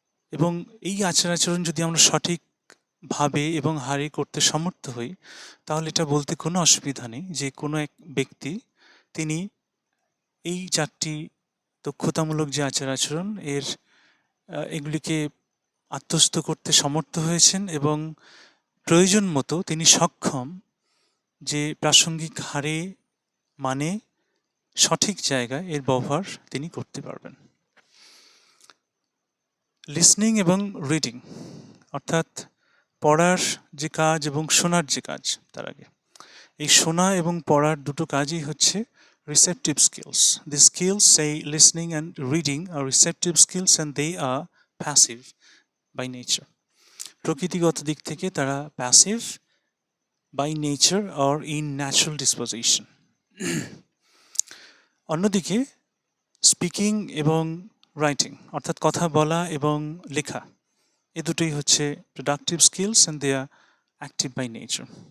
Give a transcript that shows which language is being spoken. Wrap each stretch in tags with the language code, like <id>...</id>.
<bn>এবং এই আচার-আচরণ যদি আমরা সঠিকভাবে এবং হারে করতে সমর্থ হই, তাহলে এটা বলতে কোনো অসুবিধা নেই যে কোনো এক ব্যক্তি তিনি এই চারটি দক্ষতামূলক যে আচার-আচরণ এগুলিকে আত্মস্থ করতে সমর্থ হয়েছেন এবং প্রয়োজন মতো তিনি সক্ষম যে প্রাসঙ্গিক হারে মানে সঠিক জায়গায় এর ব্যবহার তিনি করতে পারবেন। লিসনিং এবং রিডিং অর্থাৎ পড়ার যে কাজ এবং শোনার যে কাজ, তার আগে এই শোনা এবং পড়ার দুটো কাজই হচ্ছে receptive skills.</bn> <en>The skills, say listening and reading, are receptive skills and they are passive by nature.</en> <bn>প্রকৃতিগত দিক থেকে তারা</bn> <en>Passive by nature or in natural disposition.</en> <bn>অন্যদিকে স্পিকিং এবং রাইটিং অর্থাৎ কথা বলা এবং লেখা এ দুটোই হচ্ছে</bn> <en>Productive skills and they are active by nature.</en>